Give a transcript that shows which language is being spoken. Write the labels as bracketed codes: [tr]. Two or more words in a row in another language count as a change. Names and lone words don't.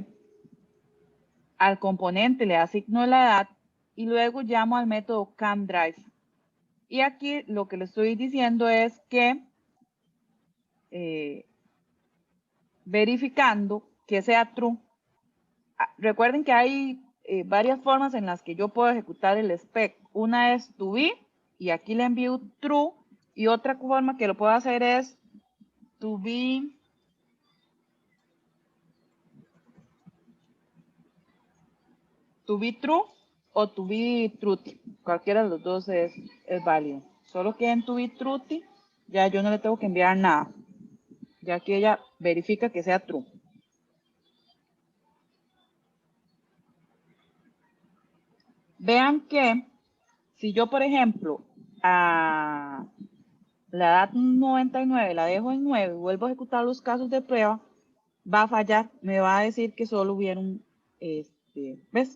[es] Al componente le asigno la edad y luego llamo al método CamDrive. Y aquí lo que le estoy diciendo es que verificando que sea true. Recuerden que hay varias formas en las que yo puedo ejecutar el spec. Una es [en] to be [es] y aquí le envío true, y otra forma que lo puedo hacer es [en] to be true [es] o [en] to be truth. [es] Cualquiera de los dos es válido. Solo que en [en] to be truth [es] ya yo no le tengo que enviar nada, ya que ella verifica que sea true. Vean que si yo, por ejemplo, a la edad 99 la dejo en 9 y vuelvo a ejecutar los casos de prueba, va a fallar, me va a decir que solo hubieron, ¿ves?